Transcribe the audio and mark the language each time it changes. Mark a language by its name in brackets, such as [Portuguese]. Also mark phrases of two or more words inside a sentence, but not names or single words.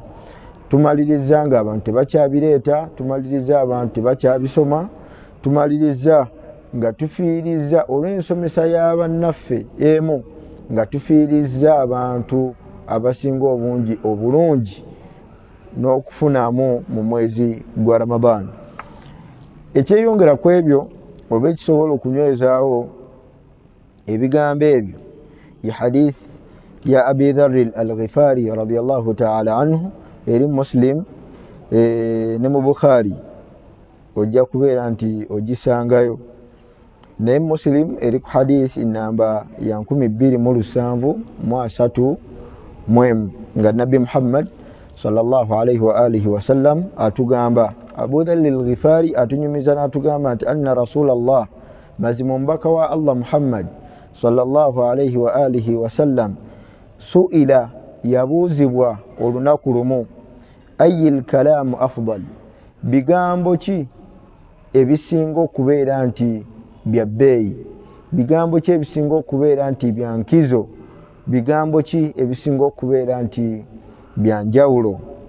[Ganda] Tumaliriza nga abantu tebakyabireeta, tumaliriza abantu tebakyabisoma, tumaliriza nga tufiiriza olw'ensomesa y'abannaffe emu, nga tufiiriza abantu abasinga obulungi n'okufunamu mu mwezi gwa Ramadan. Ekyeyongera ku ebyo oba ekisobola okunywezaawo ebigambo ebyo ya hadith ya Abi Dharr al-Ghifari [Arabic] رضي الله تعالى عنه, [Ganda] eri Muslim ne mu Bukhari ojja kubeera nti ogisangayo, naye Muslim eri ku hadith namba ya 2733 nga Nabi Muhammad [Arabic] صلى الله عليه وآله وسلم [Ganda] atugamba, Abu Dharr al-Ghifari atunyumiza n'atugamba nti [Arabic] أن رسول الله, [Ganda] mazima omubaka wa Allah Muhammad [Arabic] صلى الله عليه وآله وسلم, [Ganda] su'ila yabuuzibwa olunaku lumu, [Arabic] أي الكلام أفضل, [Ganda] bigambo ki ebisinga okubeera nti bya bbeeyi, bigambo ki ebisinga okubeera nti bya nkizo, bigambo ki ebisinga okubeera nti bya njawulo.